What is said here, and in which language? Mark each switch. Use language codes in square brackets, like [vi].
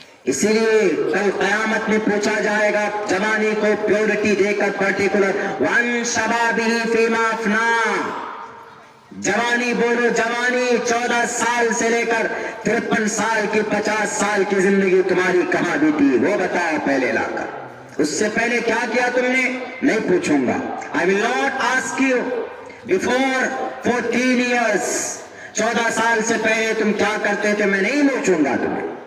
[ur] اسی لیے کل قیامت میں پوچھا جائے گا جوانی کو پیورٹی دے کر پرٹیکولر, [ar] وَعَنْ شَبَابِهِ فِيمَا أَفْنَىٰ. [ur] جوانی بولو, جوانی 14 سال سے لے کر 53 سال کی 50 سال کی زندگی تمہاری کہاں بیتی, وہ بتایا پہلے لا کر. اس سے پہلے کیا کیا تم نے نہیں پوچھوں گا. [en] I will not ask you before 14 years. [ur] 14 سال سے پہلے تم کیا کرتے تھے میں نہیں پوچھوں گا تمہیں.